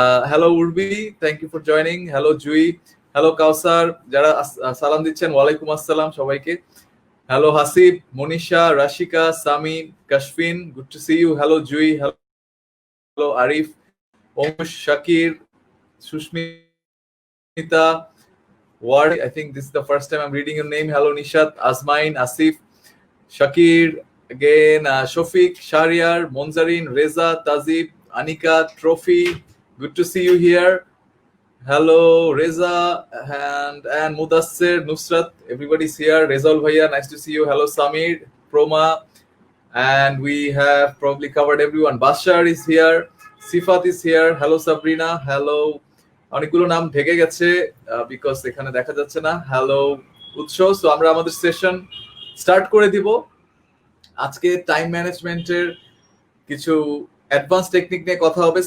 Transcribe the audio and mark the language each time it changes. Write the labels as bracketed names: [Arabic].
[Bangla] Hello Urvi, [English] Thank you for joining. [Bangla] Hello Jui, hello কাউসার, যারা সালাম দিচ্ছেন ওয়ালাইকুম আসসালাম সবাইকে। [English] Hello Hasib, Manisha, Rashika, Sami, Kashfin, good to see you. Hello Jui, hello Arif, Omush, Shakir, Sushmita, Ward. I think this is the first time I'm reading your name. Hello, Nishat, Azmain, Asif, Shakir, again, Shofiq, Shariar, Monzarin, Reza, Tazib, Anika, Trophy. Good to see you here. Hello, Reza and Mudassir, Nusrat. Everybody's here. Rezal Bhaiya, nice to see you. Hello, Samir, Proma, and we have probably covered everyone. Bashar is here. [Bangla] Sifat is here, hello Sabrina, hello, অনেকগুলো নাম ঢেকে গেছে because এখানে দেখা যাচ্ছে না। Hello উৎস। So আমরা আমাদের সেশন স্টার্ট করে দিব। আজকে টাইম ম্যানেজমেন্টের কিছু অ্যাডভান্স টেকনিক নিয়ে কথা হবে।